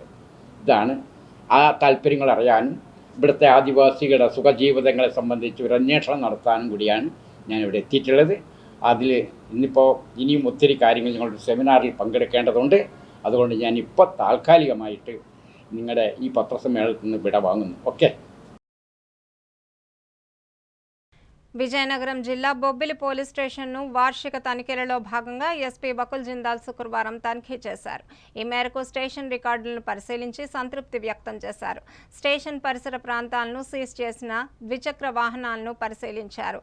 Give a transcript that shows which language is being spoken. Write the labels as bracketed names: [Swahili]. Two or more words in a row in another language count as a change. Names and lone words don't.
[Malayalam] ഇതാണ് ആ താല്പര്യങ്ങൾ അറിയാനും ഇവിടുത്തെ ആദിവാസികളുടെ സുഖജീവിതങ്ങളെ സംബന്ധിച്ച് ഒരു അന്വേഷണം നടത്താനും കൂടിയാണ് ഞാനിവിടെ എത്തിയിട്ടുള്ളത്. അതിൽ ഇന്നിപ്പോൾ ഇനിയും ഒത്തിരി കാര്യങ്ങൾ ഞങ്ങളുടെ സെമിനാറിൽ പങ്കെടുക്കേണ്ടതുണ്ട്. അതുകൊണ്ട് ഞാനിപ്പോൾ താൽക്കാലികമായിട്ട് നിങ്ങളുടെ ഈ പത്രസമ്മേളനത്തിൽ നിന്ന് വിട വാങ്ങുന്നു. ഓക്കെ. [Telugu] విజయనగరం జిల్లా బొబ్బిలి పోలీస్ స్టేషన్ను వార్షిక తనిఖీలలో భాగంగా ఎస్పీ బకుల్ జిందాల్ శుక్రవారం తనిఖీ చేశారు. ఈ మేరకు స్టేషన్ రికార్డులను పరిశీలించి సంతృప్తి వ్యక్తం చేశారు. స్టేషన్ పరిసర ప్రాంతాలను సీజ్ చేసిన ద్విచక్ర వాహనాలను పరిశీలించారు.